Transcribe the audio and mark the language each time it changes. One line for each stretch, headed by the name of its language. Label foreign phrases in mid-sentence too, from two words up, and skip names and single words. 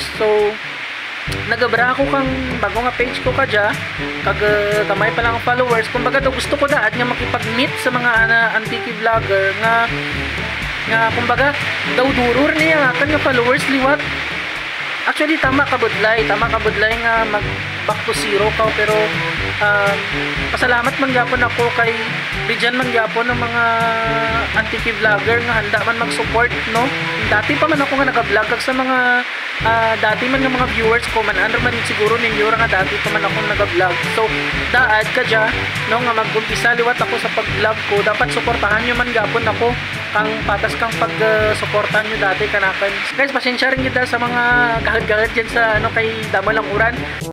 Kinaray-a: So nagabra ako kang bago nga page ko kadya kag kamay pa lang ang followers. Kumbaga daw gusto ko daad nga makipag-meet sa mga antike vlogger nga kumbaga daw durur niya kan nga followers liwat. Actually tama ka budlay nga mag
English: back to zero
Kinaray-a: ka, pero pasalamat man gyapon ako kay bigyan man gyapon ng mga antike vlogger nga handa man mag-support, no. Dati pa man ako nga naka-vlog kag sa mga dati man nga mga viewers ko man ano man siguro ninyo nga dati pa man ako naka-vlog. So daad ka dya, no, nga mag-umpisa liwat ako sa pag-vlog ko. Dapat suportahan nyo man gyapon ako kang patas kang pag-suportahan nyo dati kanakan. Guys, pasensya rin kita sa mga gahad-gahad dyan sa ano kay damo lang uran.